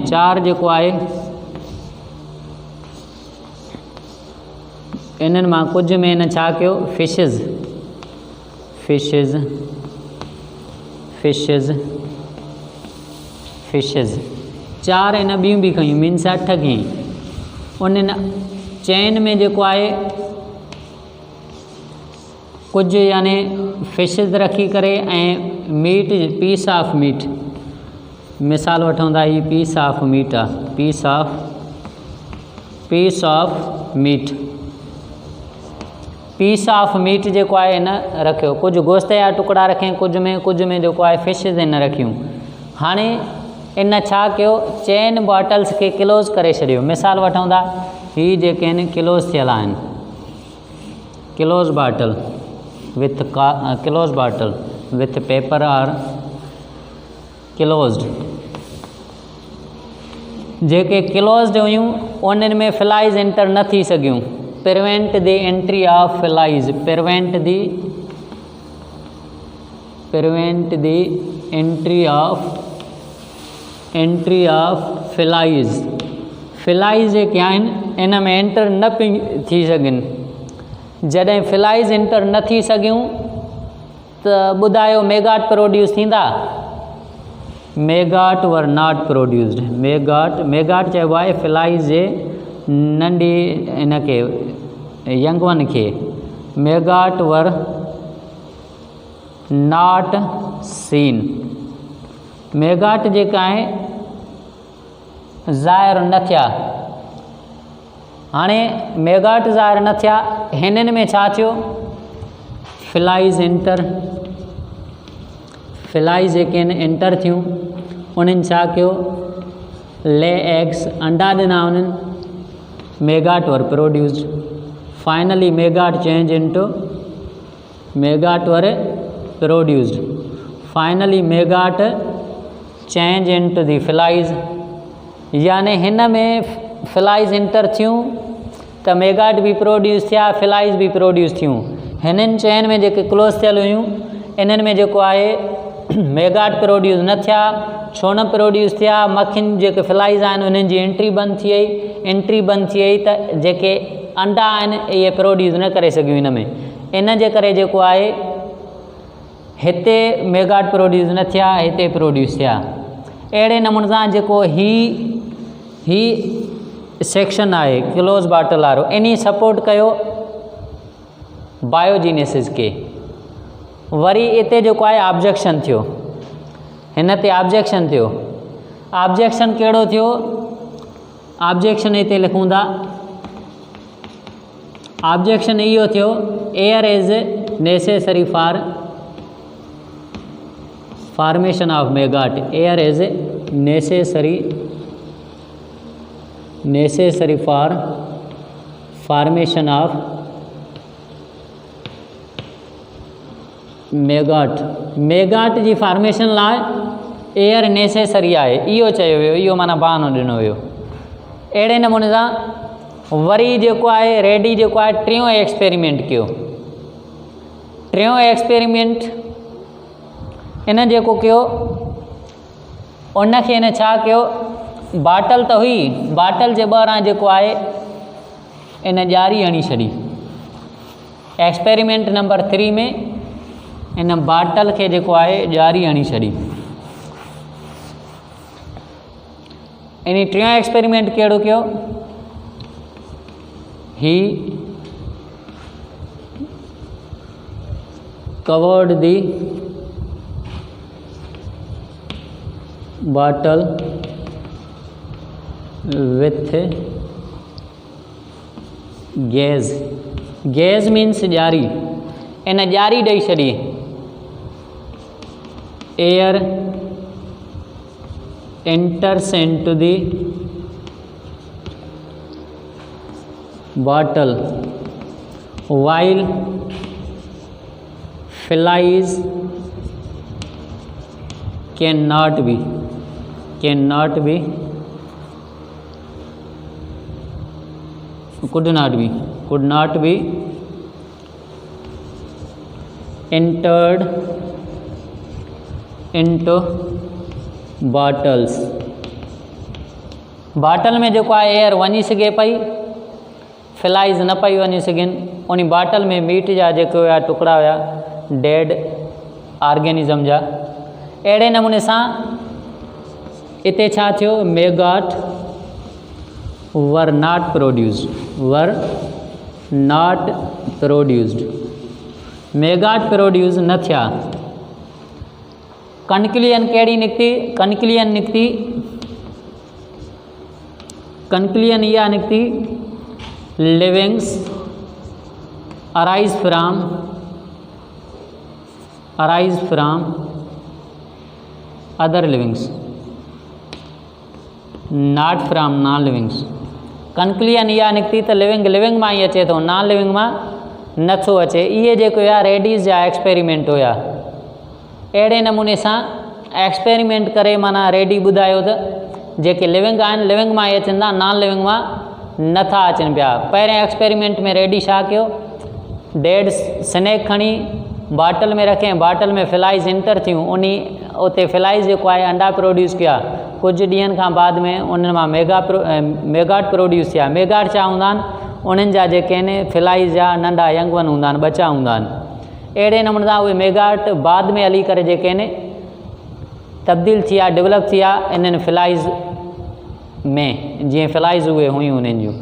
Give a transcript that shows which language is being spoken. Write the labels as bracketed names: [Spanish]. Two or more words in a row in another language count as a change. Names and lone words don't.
[Sindhi] 4 जेको आहे इन्हनि मां कुझु में हिन छा कयो फिशिज़, फिशिज़ फिशिज़ फिशिज़ 4 इन ॿियूं बि खयूं, मीन्स 8 खयईं। उन्हनि चैन में जेको आहे कुझु यानी फिशिज़ रखी करे ऐं मीट, [English] piece of meat, [Sindhi] मिसाल वठूं था, ही [English] piece of meat [Sindhi] आहे, [English] piece of meat. piece of meat [Sindhi] जेको आहे हिन रखियो, कुझु गोश्त जा टुकड़ा रखियईं, कुझु में जेको आहे फिशिस हिन रखियूं। हाणे इन छा कयो, चइनि बॉटल्स खे क्लोज़ करे छॾियो। मिसाल वठूं था, ही जेके आहिनि क्लोज़ थियल आहिनि, [English] close bottle with paper are closed. [Sindhi] जेके क्लोज्ड हुयूं उन्हनि में [English] flies enter [Sindhi] न थी सघियूं। [English] prevent the entry of flies, prevent the entry of flies. [Sindhi] फ्लाइज जेके आहिनि इन में एंटर न पई थी सघनि। जॾहिं [English] flies enter [Sindhi] न थी सघियूं त ॿुधायो [English] maggot produce [Sindhi] थींदा? [English] maggot were not produced. [Sindhi] मेगाट चइबो आहे फ्लाइज जे नंढी इनखे [English] young one [Sindhi] खे। [English] maggot were not seen. [Sindhi] मेगाट जेका आहे ज़ाहिर न थिया। हाणे मेगाट ज़ाहिर न थिया, हिननि में छा थियो, फ्लाइज जेके आहिनि एंटर थियूं। उन्हनि छा कयो, [English] lay eggs, [Sindhi] अंडा ॾिना उन्हनि। [English] maggot were produced. finally maggot change into maggot were produced. finally maggot change into the flies. [Sindhi] यानी हिन में [English] flies enter [Sindhi] थियूं त मेगाट बि प्रोड्यूस थिया, फ्लाइज बि प्रोड्यूस थियूं। हिननि चइनि में जेके क्लोज़ थियल हुयूं इन्हनि में जेको आहे [English] maggot produce [Sindhi] न थिया। छो न प्रोड्यूस थिया? मक्खियुनि जेके फ्लाइज आहिनि उन्हनि जी एंट्री बंदि थी वई। त जेके अंडा आहिनि इहे प्रोड्यूस न करे सघियूं हिन में। इन जे करे जेको आहे हिते [English] maggot produce [Sindhi] न थिया, हिते प्रोड्यूस थिया। अहिड़े नमूने सां जेको ही सेक्शन आहे [English] close bottle [Sindhi] वारो, इन सपोर्ट कयो बायोजीनेसिस खे। वरी इते जेको आहे ऑब्जेक्शन थियो, हिन ते ऑब्जेक्शन थियो। ऑब्जेक्शन कहिड़ो थियो? ऑब्जेक्शन हिते लिखूं था। ऑब्जेक्शन इहो थियो, [English] air is necessary for formation of maggot. air is necessary for formation of maggot [Sindhi] जी फॉर्मेशन लाइ [English] air necessary [Sindhi] आहे, इहो चयो वियो। इहो माना बहानो ॾिनो वियो। अहिड़े नमूने सां वरी जेको आहे रेडी जेको आहे टियों एक्सपेरिमेंट कयो। टियों एक्सपेरिमेंट इन जेको कयो, उनखे इन छा कयो, बाटल त हुई, बाटल जे ॿाहिरां जेको आहे इन ॼारी हणी छॾी। एक्सपेरिमेंट नंबर 3 में इन बाटल खे जेको आहे ॼारी हणी छॾी। इन टियों एक्सपेरिमेंट कहिड़ो कयो, ही [English] covered the bottle with gas. Gas means [Sindhi] ॼारी। इन ॼारी ॾेई छॾी। [English] Air enters into the bottle while flies cannot be could not be entered into bottles. [Sindhi] बाटल में जेको आहे एयर वञी सघे पई, फ्लाइज न पई वञी सघनि। उन बाटल में मीट जा जेके हुआ टुकड़ा हुआ [English] dead organism [Sindhi] जा। अहिड़े नमूने सां इते छा थियो, [English] maggot were not produced. [Sindhi] मेगाट प्रोड्यूस न थिया। कंक्लूजन कहिड़ी निकिती? कंक्लूजन इहा निकिती, [English] livings arise from other livings, not from non livings. [Sindhi] कंक्लूजन इहा निकिती त लिविंग मां ई अचे थो, [English] non living [Sindhi] मां नथो अचे। इहे जेके हुया रेडीज़ जा एक्सपेरिमेंट हुया। अहिड़े नमूने सां एक्सपेरिमेंट करे माना रेडी ॿुधायो त जेके लिविंग आहिनि लिविंग मां ई अचनि था, [English] non living [Sindhi] मां नथा अचनि पिया। पहिरें एक्सपेरिमेंट में रेडी छा कयो, [English] dead snake [Sindhi] खणी बाटल में रखें, बाटल में [English] flies enter [Sindhi] थियूं, उते फ्लाइज़ जेको आहे अंडा प्रोड्यूस कया। कुझु ॾींहंनि खां बाद में उन्हनि मां [English] maggot produce [Sindhi] थिया। मेगाट छा हूंदा आहिनि, उन्हनि जा जेके आहिनि फ्लाइज़ जा नंढा [English] young one [Sindhi] हूंदा आहिनि, बचा हूंदा आहिनि। अहिड़े नमूने सां उहे मेगाट बाद में हली करे जेके आहिनि तब्दील थिया, डेवलप थिया इन्हनि फ्लाइज़ में, जीअं फ्लाइज़ उहे हुयूं उन्हनि जूं।